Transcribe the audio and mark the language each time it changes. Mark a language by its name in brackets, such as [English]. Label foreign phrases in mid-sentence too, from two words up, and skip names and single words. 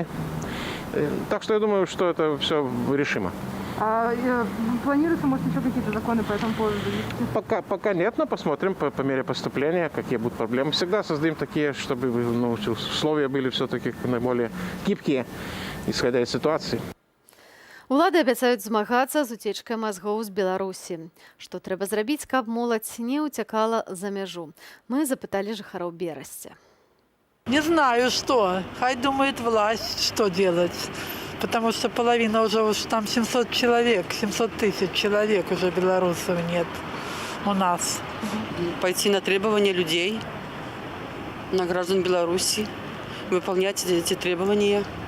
[Russian] Так что я думаю, что это все решимо. А планируется, может, еще какие-то законы по этому поводу? Пока нет, но посмотрим по мере поступления, какие будут проблемы. Всегда создаем такие, чтобы условия были все-таки наиболее гибкие, исходя из ситуации. [Belarusian] Улады абяцаюць змагацца з уцечкай мазгоў з Беларусі. Што трэба зрабіць, каб моладзь не уцякала за мяжу? Мы запыталі жыхароў Берасця. [Russian] Не знаю, что. Хай думает власть, что делать. Потому что половина уже там 700 человек, 700 тысяч человек уже белорусов нет у нас. Пойти на требования людей, на граждан Беларуси, выполнять эти требования.